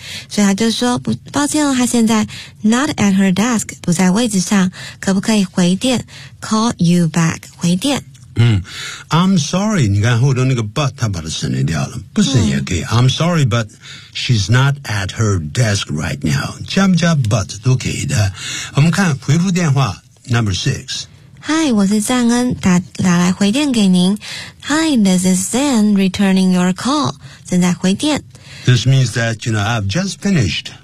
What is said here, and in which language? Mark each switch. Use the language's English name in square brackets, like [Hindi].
[Chinese] 所以他就说，抱歉了，她现在 [English] not at her desk， [Chinese] 不在位置上，可不可以回电 [English] call you back？ [Chinese] 回电。 [English] I'm sorry， [Chinese] 你看后头那个 but， 他把它省略掉了，不省也可以。 [English] I'm sorry， but she's not at her desk right now。 [Chinese] 加不加 but 都可以的。我们看回复电话 [English] number six。 [Chinese] Hi, 我是赞恩，打来回电给您。 [English] Hi, this is Zen returning your call. [Chinese] 正在回电。 [English] This means that, you know, I've just finished